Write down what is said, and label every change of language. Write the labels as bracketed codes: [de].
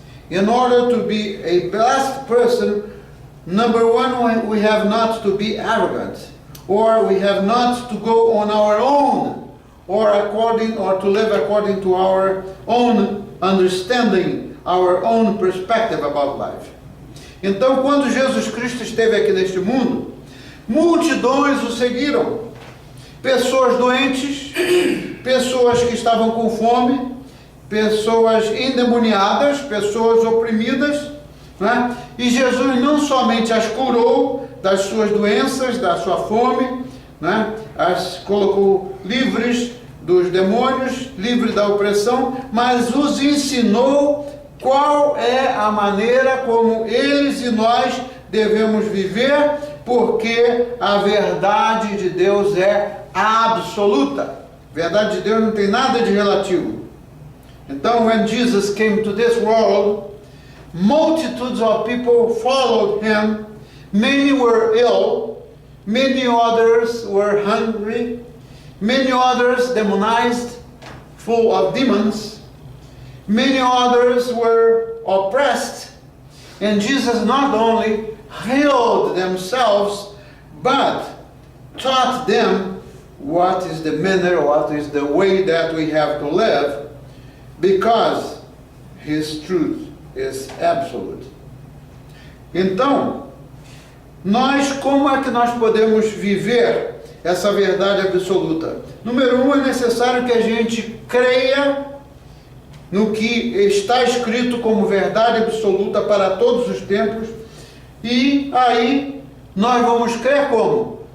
[en] In order to be a blessed person, number one, we have not to be arrogant, or we have not to go on our own, or to live according to our own understanding, our own perspective about life. [pt] Então, quando Jesus Cristo esteve aqui neste mundo, multidões o seguiram. Pessoas doentes, pessoas que estavam com fome, pessoas endemoniadas, pessoas oprimidas, né? E Jesus não somente as curou das suas doenças, da sua fome, né? As colocou livres dos demônios, livres da opressão, mas os ensinou qual é a maneira como eles e nós devemos viver, porque a verdade de Deus é absoluta. A verdade de Deus não tem nada de relativo. [en] Então, when Jesus came to this world, multitudes of people followed Him. Many were ill, many others were hungry, many others demonized, full of demons, many others were oppressed, And Jesus not only healed themselves, but taught them what is the manner, what is the way that we have to live, because His truth is absolute. [pt] Então, como é que nós podemos viver essa verdade absoluta? Número um, é necessário que a gente creia no que está escrito como verdade absoluta para todos os tempos, e aí nós vamos crer como?